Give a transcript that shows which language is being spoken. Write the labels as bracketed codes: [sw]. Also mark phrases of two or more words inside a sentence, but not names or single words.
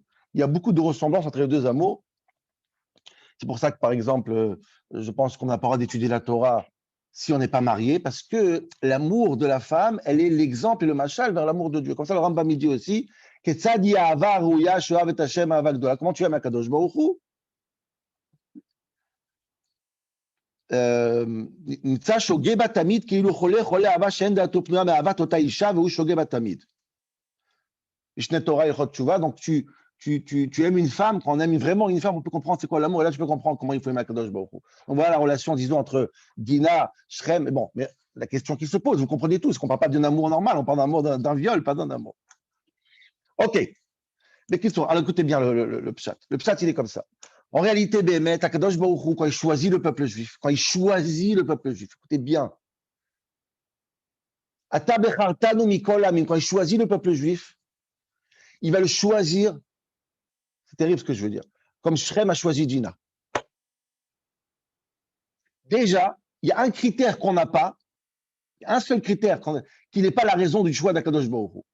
[fr] Il y a beaucoup de ressemblances entre les deux amours. C'est pour ça que, par exemple, je pense qu'on n'a pas le droit d'étudier la Torah si on n'est pas marié, parce que l'amour de la femme, elle est l'exemple et le machal vers l'amour de Dieu. Comme ça, le Rambam dit aussi, comment tu aimes [he] הקדוש ברוך הוא? נמצא שוגה בתמיד כאילו חולה אהבה שאין דעתו פנויה מאהבת אותה אישה והוא שוגה בתמיד. משנה תורה הלכות תשובה, [fr] donc tu aimes une femme, quand on aime vraiment une femme, on peut comprendre c'est quoi l'amour, et là tu peux comprendre comment il faut aimer [he] הקדוש ברוך הוא. [fr] Donc voilà la relation, disons, entre Dina, Shrem, mais bon, mais la question qui se pose, vous comprenez tous, qu'on ne parle pas d'un amour normal, on parle d'un amour d'un viol, pas d'un amour. Ok, mais question, alors écoutez bien le pshat. Le pshat, il est comme ça. En réalité, Béhémet, [he] הקדוש ברוך הוא, [fr] quand il choisit le peuple juif, écoutez bien, [he] אתה בחרתנו מכל העמים, [fr] quand il choisit le peuple juif, il va le choisir terrible ce que je veux dire. Comme Shrem a choisi Dina. Déjà, il y a un critère qu'on n'a pas, un seul critère qui n'est pas la raison du choix d' [he] הקדוש ברוך הוא.